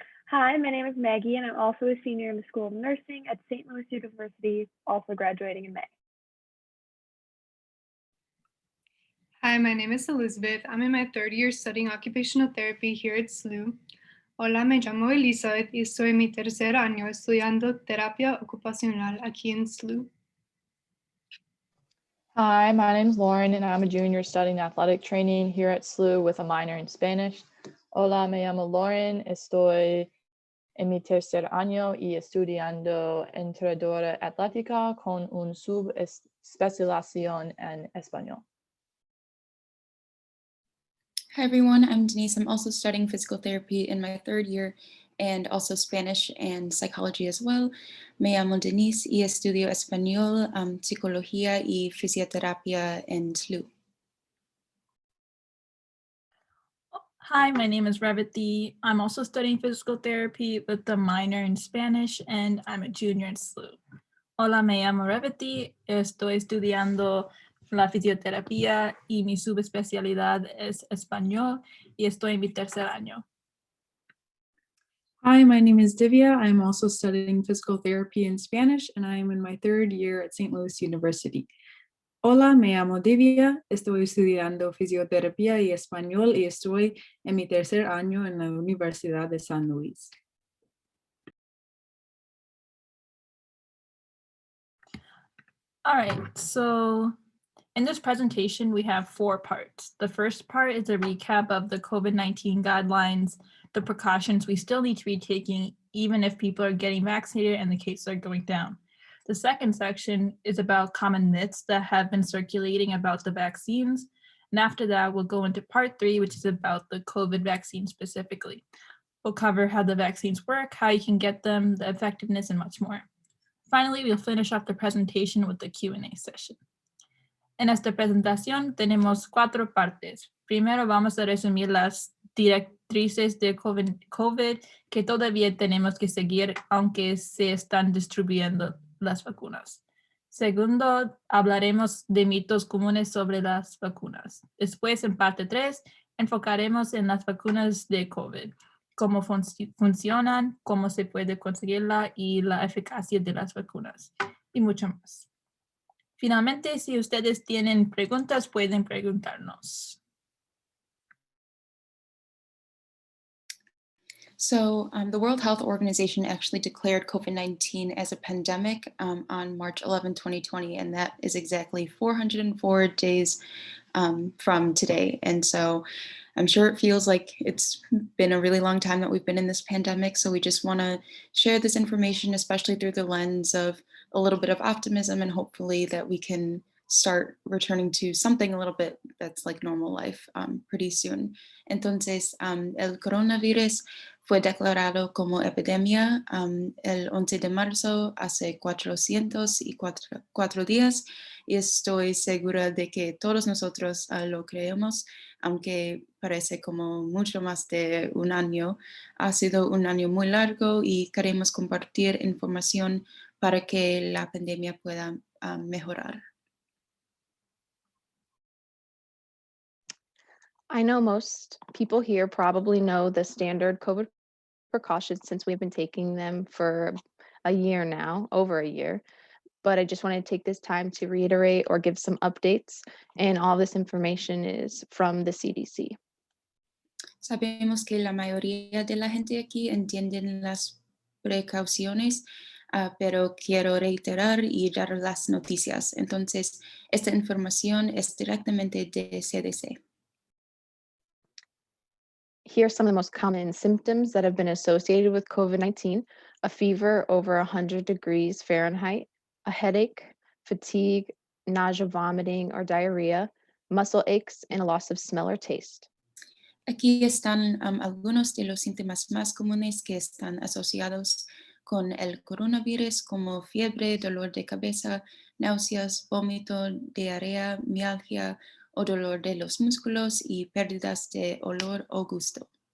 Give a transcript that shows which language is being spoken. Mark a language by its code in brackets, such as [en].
[en] Hi, my name is Maggie, and I'm also a senior in the School of Nursing at St. Louis University, also graduating in May. Hi, my name is Elizabeth. I'm in my third year studying occupational therapy here at SLU. [es] Hola, me llamo Elizabeth y estoy en mi tercer año estudiando terapia ocupacional aquí en SLU. [en] Hi, my name's Lauren and I'm a junior studying athletic training here at SLU with a minor in Spanish. [es] Hola, me llamo Lauren, estoy en mi tercer año y estudiando entrenadora atlética con un subespecialización en español. [en] Hi everyone, I'm Denise. I'm also studying physical therapy in my third year and also Spanish and psychology as well. [es] Me llamo Denise y estudio español, psicología y fisioterapia en SLU. [en] Hi, my name is Revati. I'm also studying physical therapy with a minor in Spanish, and I'm a junior in SLU. [es] Hola, me llamo Revati. Estoy estudiando la fisioterapia y mi subespecialidad es español y estoy en mi tercer año. [en] Hi, my name is Divya. I'm also studying physical therapy in Spanish, and I am in my third year at St. [es] Louis University. Hola, me llamo Divya. Estoy estudiando fisioterapia y español y estoy en mi tercer año en la Universidad de San Luis. [en] All right, so in this presentation, we have 4 parts. The first part is a recap of the COVID-19 guidelines, the precautions we still need to be taking, even if people are getting vaccinated and the cases are going down. The second section is about common myths that have been circulating about the vaccines. And after that, we'll go into part 3, which is about the COVID vaccine specifically. We'll cover how the vaccines work, how you can get them, the effectiveness, and much more. Finally, we'll finish off the presentation with the Q&A session. [es] En esta presentación tenemos 4 partes. Primero vamos a resumir las directrices de COVID que todavía tenemos que seguir aunque se están distribuyendo las vacunas. Segundo, hablaremos de mitos comunes sobre las vacunas. Después, en parte 3, enfocaremos en las vacunas de COVID, cómo funcionan, cómo se puede conseguirla y la eficacia de las vacunas y mucho más. Finalmente, si ustedes tienen preguntas, pueden preguntarnos. [en] So the World Health Organization actually declared COVID-19 as a pandemic on March 11, 2020, and that is exactly 404 days from today. And so I'm sure it feels like it's been a really long time that we've been in this pandemic. So we just want to share this information, especially through the lens of a little bit of optimism and hopefully that we can start returning to something a little bit that's like normal life pretty soon. [es] Entonces, el coronavirus fue declarado como epidemia el 11 de marzo, hace 404 días, y estoy segura de que todos nosotros lo creemos, aunque parece como mucho más de un año. Ha sido un año muy largo y queremos compartir información para que la pandemia pueda mejorar. [en] I know most people here probably know the standard COVID precautions since we've been taking them for a year now, over a year. but I just wanted to take this time to reiterate or give some updates, and all this information is from the CDC. [es] Sabemos que la mayoría de la gente aquí entienden las precauciones, pero quiero reiterar y dar las noticias. Entonces, esta información es directamente de CDC. [en] Here are some of the most common symptoms that have been associated with COVID-19: a fever over 100 degrees Fahrenheit, a headache, fatigue, nausea, vomiting, or diarrhea, muscle aches, and a loss of smell or taste. [es] Aquí están algunos de los síntomas más comunes que están asociados con el coronavirus, como fiebre, dolor de cabeza, náuseas, vómito, diarrea, mialgia o dolor de los músculos y pérdidas de olor o gusto.